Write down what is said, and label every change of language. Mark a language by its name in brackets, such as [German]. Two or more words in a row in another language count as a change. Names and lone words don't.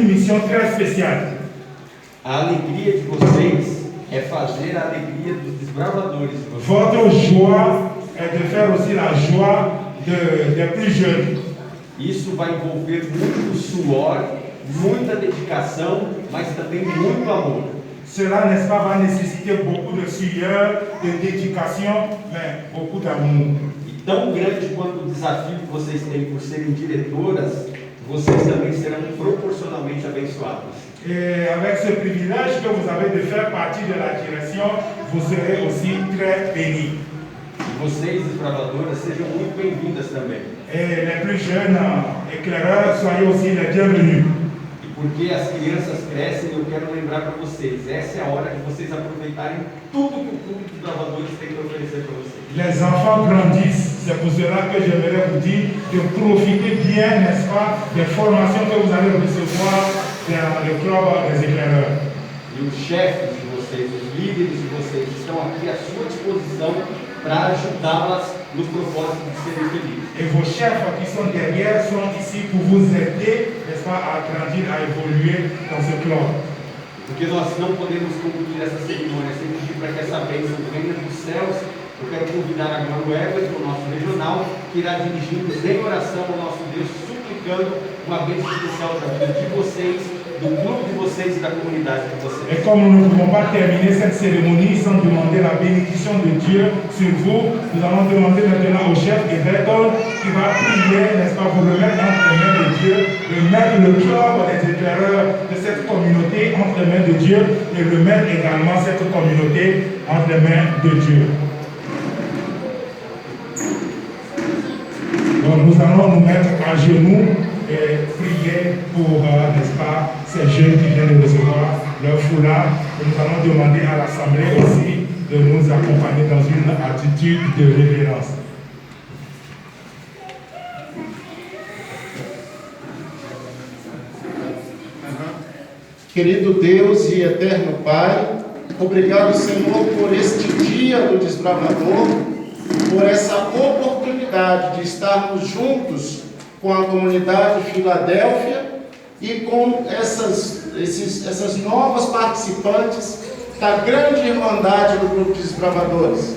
[French] mission très spéciale. [Portuguese] A alegria de vocês é fazer a alegria dos desbravadores de vocês. [French] Votre joie est de faire aussi la joie des plus jeunes. [Portuguese] Isso vai envolver muito suor, muita dedicação, mas também muito amor. [French] Cela, n'est-ce pas, va nécessiter beaucoup de sueur, de dédication, mais beaucoup d'amour. [Portuguese] E tão grande quanto o desafio que vocês têm por serem diretoras, vocês também serão proporcionalmente abençoados. [French] Et avec ce privilège que vous avez de faire partie de la direction, vous serez aussi très bénis. [Portuguese] E vocês, desbravadoras, sejam muito bem-vindas também. [French] Et les plus jeunes éclaireurs, soyez aussi les bienvenus. [Portuguese] E porque as crianças crescem, eu quero lembrar para vocês, essa é a hora de vocês aproveitarem tudo que o Clube de Desbravadores tem para oferecer para vocês. [French] Les enfants grandissent, c'est pour cela que j'aimerais vous dire de profiter bien, n'est-ce pas, des formations que vous allez recevoir dans le club des éclaireurs. [Portuguese] E os chefes de vocês, os líderes de vocês, estão aqui à sua disposição para ajudá-las no propósito de serem felizes. [French] Et vos chefs qui sont derrière sont ici pour vous aider, n'est-ce pas, à grandir, à évoluer dans ce club. [Portuguese] Porque nós não podemos concluir essa cerimônia sem pedir para que essa bênção venha dos céus. Eu quero convidar agora o Everton, o nosso regional, que irá dirigir-nos em oração ao nosso Deus, suplicando uma bênção especial da vida de vocês, do clube de vocês e da comunidade de vocês. [French] Et comme nous ne pouvons pas terminer cette cérémonie sans demander la bénédiction de Dieu sur vous, nous allons demander maintenant au chef Everton qui va prier, n'est-ce pas, vous remettre entre les mains de Dieu, remettre le club des éclaireurs de cette communauté entre les mains de Dieu et remettre également cette communauté entre les mains de Dieu. Donc nous allons nous mettre à genoux et prier pour, n'est-ce pas, ces jeunes qui viennent de recevoir leur foulard. Et nous allons demander à l'Assemblée aussi de nous accompagner dans une attitude de révérence. [Portuguese] Querido Deus e eterno Pai, obrigado, Senhor, por este dia do desbravador, por essa oportunidade de estarmos juntos com a comunidade de Filadélfia e com essas novas participantes da grande irmandade do Grupo de Desbravadores.